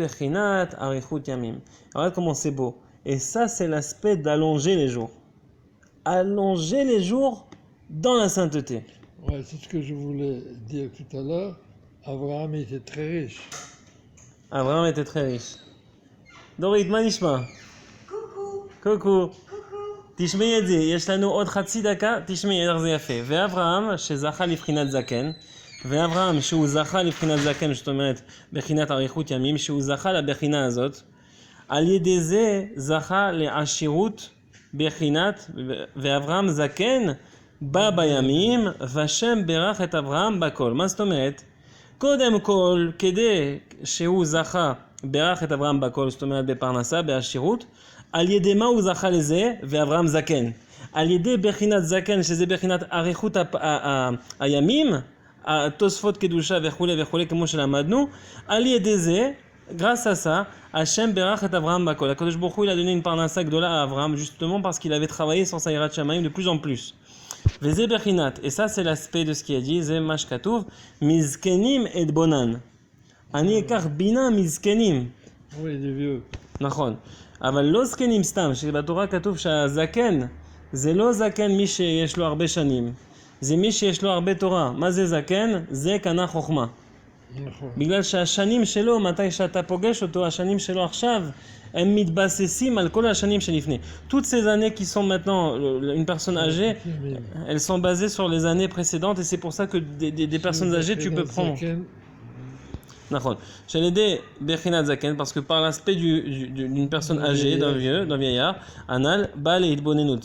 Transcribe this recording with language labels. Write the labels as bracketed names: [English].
[French] Regarde comment c'est beau. Et ça, c'est l'aspect d'allonger les jours. Allonger les jours dans la sainteté. Ouais, c'est ce que je voulais dire tout à l'heure. Abraham était très riche. Abraham était très riche. [Hebrew] Dorit, מה נשמע? קוקו. תשמעי את זה, יש לנו עוד חצי דקה, תשמעי איך זה יפה. ואברהם שזכה לבחינת זקן, ואברהם שהוא זכה לבחינת זקן, זאת אומרת, בחינת אריכות ימים, שהוא זכה לבחינה הזאת, על ידי זה זכה לעשירות בחינת, ואברהם זקן בא בימים, והשם ברך את אברהם בכל. מה זאת אומרת? קודם כל, כדי שהוא זכה, ברך את אברהם בכל, זאת אומרת בפרנסה, בעשירות, על ידי מה הוא זכה לזה? ואברהם זקן. על ידי בחינת זקן, שזה בחינת אריכות הימים, התוספות קדושה וכולי וכולי, כמו שלמדנו, על ידי זה, [French] grâce à ça, [Hebrew] Hachem berach et Avraham bakol. [French] HaKadosh Baruch Hu, il a donné une parnassa gdola à Avraham, justement parce qu'il avait travaillé sur sa yirat shamayim de plus en plus. Veze bechinat, et ça c'est l'aspect de ce qui a dit, [Hebrew] ze mashkatuv, mizkenim et bonan. Ani ekar bina mizkenim. [French] Oui, des vieux. [Hebrew] נכון. אבל לא זקנים סתם, שבתורה כתוב שהזקן, זה לא זקן מי שיש לו הרבה שנים, זה מי שיש לו הרבה תורה. מה זה זקן? זה קנה חוכמה. בגלל שהשנים שלו, מתי שאתה פוגש אותו, השנים שלו עכשיו, הם מתבססים על כל השנים שלפני. [French] Toutes ces années qui sont maintenant une personne âgée, elles sont basées sur les années précédentes et c'est pour ça que des personnes âgées, tu peux prendre. D'accord. J'ai l'idée Bechinat Zaken parce que par l'aspect d'une personne âgée, d'un vieillard, Anal, Bal et Idbonenut.